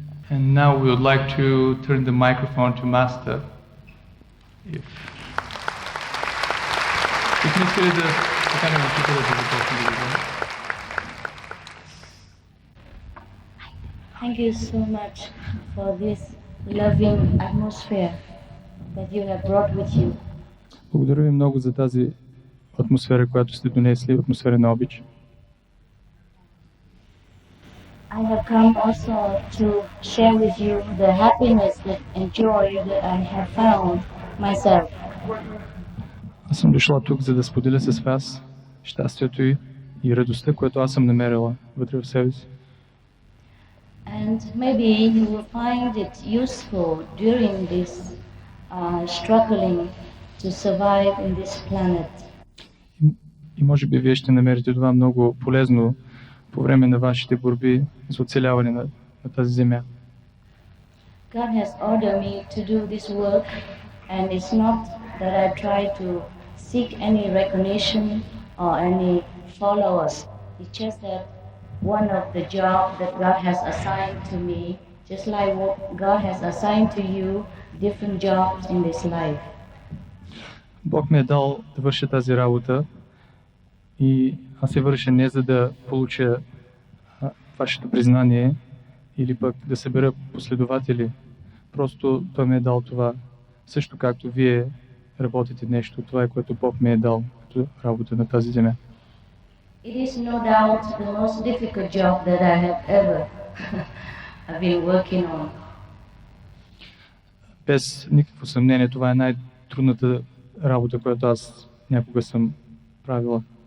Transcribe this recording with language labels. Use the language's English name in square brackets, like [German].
[English] And now we would like to turn the microphone to Master. [Bulgarian] Бихме искали да поканим учителя да започне да говори. [English] Thank you so much for this loving atmosphere that you have brought with you. [Bulgarian] Благодаря ви много за тази атмосфера, която сте донесли, атмосфера на обич. [English] I have come also to share with you the happiness and joy that I have found myself. [Bulgarian] Аз съм дошла тук, за да споделя с вас щастието и радостта, което аз съм намерила вътре в себе си. [English] And maybe you will find it useful during this struggling to survive in this planet. [Bulgarian] И може би вие ще намерите това много полезно по време на вашите борби за оцеляване на тази земя. [English] God has ordered me to do this work, and it's not that I try to seek any recognition or any followers. It's just that one of the jobs that God has assigned to me, just like what God has assigned to you, different jobs in this life. [Bulgarian] Бог ме е дал да върша тази работа и аз се върша не за да получа вашето признание или пък да събера последователи. Просто Той ми е дал това. Също както вие работите нещо, това е което Бог ми е дал като работа на тази земя. [English] It is no doubt the most difficult job that I have ever been working on. [Bulgarian] Без никакво съмнение, това е най-трудната работа, която аз някога съм правила.